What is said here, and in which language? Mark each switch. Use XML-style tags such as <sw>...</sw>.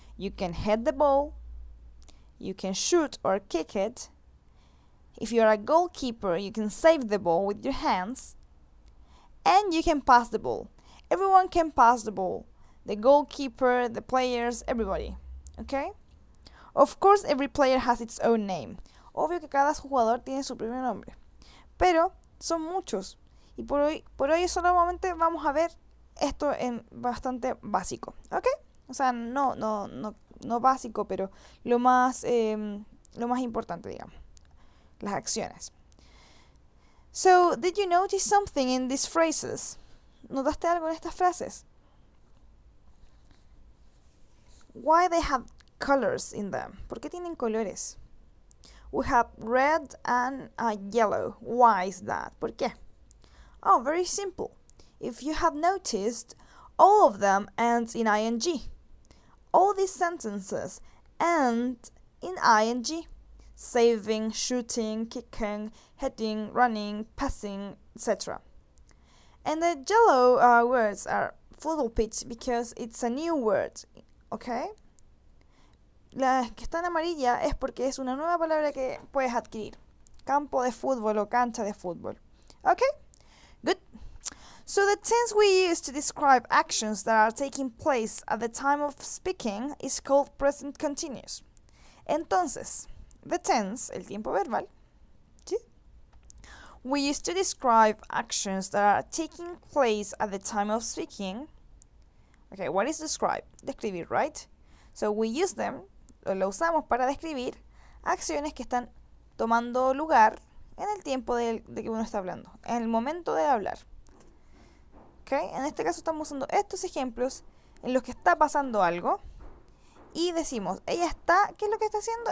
<en>You can head the ball, you can shoot or kick it. If you're a goalkeeper, you can save the ball with your hands, and you can pass the ball. Everyone can pass the ball. The goalkeeper, the players, everybody. Okay? Of course, every player has its own name.</en> <es>Obvio que cada jugador tiene su propio nombre. Pero son muchos. Y por hoy solamente vamos a ver esto en bastante básico, ¿ok? O sea, no básico, pero lo más importante, digamos, las acciones.</es> <en>So, did you notice something in these phrases?</en> <es>¿Notaste algo en estas frases?</es> <en>Why they have colors in them?</en> <es>¿Por qué tienen colores?</es> <en>We have red and yellow. Why is that?</en> <es>¿Por qué?</es> <en>Oh, very simple. If you have noticed, all of them end in ing. All these sentences end in ing. Saving, shooting, kicking, heading, running, passing, etc. And the yellow words are football pitch because it's a new word. Okay?</en> <es>La que está en amarilla es porque es una nueva palabra que puedes adquirir. Campo de fútbol o cancha de fútbol.</es> <en>Okay? Good. So the tense we use to describe actions that are taking place at the time of speaking is called present continuous.</en> <es>Entonces,</es> <en>the tense,</en> <es>el tiempo verbal, ¿sí?</es> <en>We use to describe actions that are taking place at the time of speaking. Okay, what is describe?</en> <es>Describir,</es> <en>right? So we use them,</en> <es>o lo usamos para describir acciones que están tomando lugar en el tiempo de que uno está hablando, en el momento de hablar. Okay? En este caso estamos usando estos ejemplos en los que está pasando algo y decimos, ella está, ¿qué es lo que está haciendo?</es>